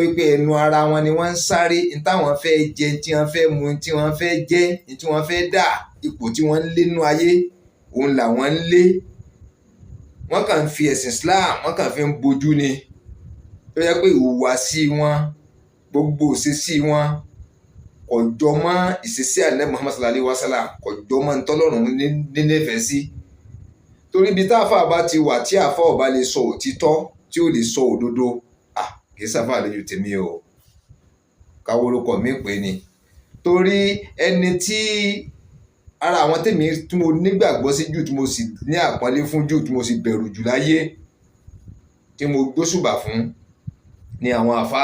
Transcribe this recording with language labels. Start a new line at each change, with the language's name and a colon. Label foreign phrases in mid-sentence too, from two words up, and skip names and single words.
Yoruba: wípé ẹnu ara wọn ni wọ́n ń sáré ní táwọn fẹ́ jẹ tí wọ́n fẹ́ mu tí wọ́n fẹ́ jẹ tí wọ́n fẹ́ dà ipò tí wọ́n ń lé nínú ayé òun làwọn ń lé wọ́n kàn fi ẹ̀sìn Islam wọ́n kàn fi ń bojú ni tó yẹ pé ìhùwàsí wọn gbogbo ìṣesí wọn kò jọ mọ́ ìṣesí Ànábì Muhammad
Arabic: صلى الله عليه وسلم,
Yoruba: kò jọ mọ́ ntọ́lọ́run nífẹ̀ẹ́ sí. Torí ibi táàfà bá ti wà tí àfà ò bá lè sọ òtítọ́ tí ò lè sọ òdodo, kì í sáfà lójú tèmi o, káwórúkọ mi pé ni. Torí ẹni tí ara àwọn tèmi tí mo nígbàgbọ́ sí jù, tí mo sì ní àpọ́nlé fún jù, tí mo sì bẹ̀rù jù láyé, tí mo gbóṣùbà fún ni àwọn àfà.